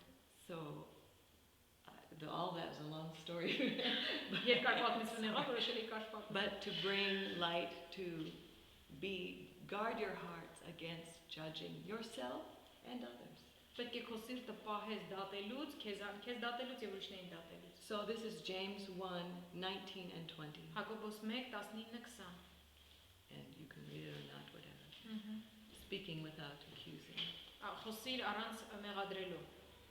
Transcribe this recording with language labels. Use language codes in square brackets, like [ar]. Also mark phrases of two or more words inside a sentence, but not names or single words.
[en] So, all that is a long story. [hy] Երկար պատմություն եղավ, որոշել եք կարճ պատմել։ [en] But to bring light, to guard your hearts against judging yourself and others. [hy] Պետք է քո սիրտը պահես դատելուց, քեզ դատելուց եւ ուրիշներին դատելուց։ [en] So this is James 1:19 and 20. [hy] Հակոբոս 1:19-20։ [en] And you can read it or not, whatever. Ըհը։ Speaking without accusing. [hy] Խոսիր առանց մեղադրելու։